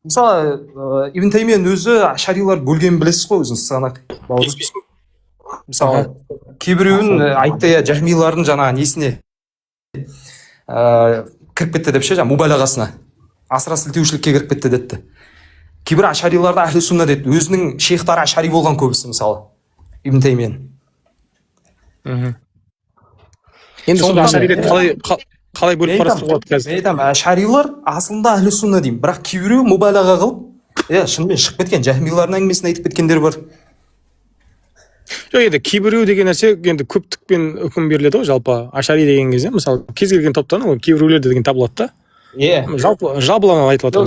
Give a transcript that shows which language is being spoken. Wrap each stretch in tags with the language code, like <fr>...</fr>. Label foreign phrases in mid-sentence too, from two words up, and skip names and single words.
<kk>мысалы ибн таймияның өзі ашарилар бөлгенін білесіз ғой өзіңіз сығанақ Келіспейсің. мысалы кейбіреуін айтты иә жахмилардың жаңағы несіне кіріп кетті деп ше жаңағы мубалағасына асыра сілтеушілікке кіріп кетті деді. Кейбір ашариларды</kk> <ar>أهل السنة</ar> <kk>деді, өзінің шейхтары ашари болған көбісі мысалы ибн таймияның. Енді сол ашариді қалай бөліп қарастыруға болады қазір? Мен айтамын, ашарилар асылында</kk> <ar>أهل السنة</ar> <kk>деймін, бірақ кейбіреу мубалаға қылып шынымен шығып кеткен жахмилардың әңгімесін айтып кеткендер бар. Жоқ, енді кейбіреу деген нәрсе енді көптікпен үкім беріледі ғой жалпы. Ашари деген кезде мысалы кез келген топтан кейбіреулер деген табылады да. Жалпылама айтып жатыр.</kk>